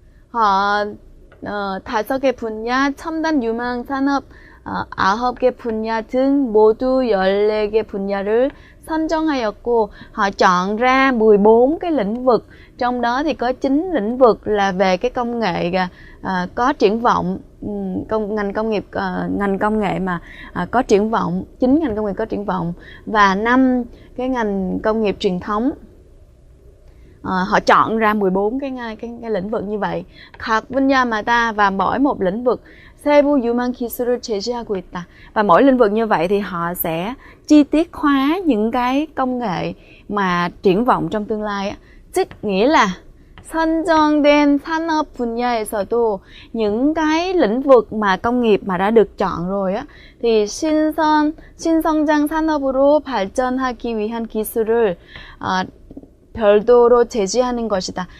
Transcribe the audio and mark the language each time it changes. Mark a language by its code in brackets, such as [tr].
[vi] họ [ko] 5개 분야, 첨단 유망 산업 9개 분야 등 모두 14개 분야를 선정하였고, [vi] họ chọn ra 14 cái lĩnh vực, trong đó thì có 9 lĩnh vực là về cái công nghệ có triển vọng, ngành công nghệ mà có triển vọng, 9 ngành công nghiệp có triển vọng, và 5 cái ngành công nghiệp truyền thống. Họ chọn ra 14 cái lĩnh vực như vậy. [ko] 각 분야마다, [vi] và mỗi một lĩnh vực [ko] 세부 유망 기술을 제시하고 있다. [vi] Và mỗi lĩnh vực như vậy thì họ sẽ chi tiết hóa những cái công nghệ mà triển vọng trong tương lai á. Tức nghĩa là [ko] 선정된 산업 분야에서도 [vi] những cái lĩnh vực mà công nghiệp mà đã được chọn rồi á, thì [ko] 신성장 산업으로 발전하기 위한 기술을 별도로 제시하는 것이다.